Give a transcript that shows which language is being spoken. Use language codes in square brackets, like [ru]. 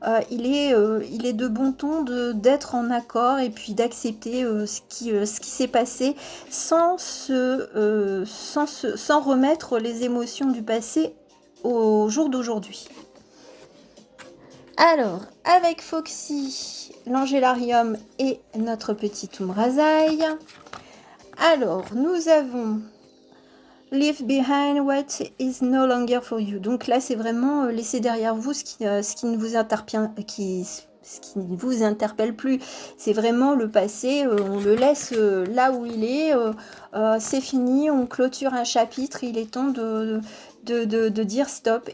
[fr] Il est de bon ton d'être en accord, et puis d'accepter ce qui s'est passé, sans remettre les émotions du passé au jour d'aujourd'hui. Alors, avec Foxy, l'Angélarium et notre petit Umbrasaï. Alors, nous avons [en] Leave behind what is no longer for you. [fr] Donc là, c'est vraiment laisser derrière vous ce qui ne vous interpelle plus. C'est vraiment le passé, on le laisse là où il est, c'est fini, on clôture un chapitre, il est temps de dire stop.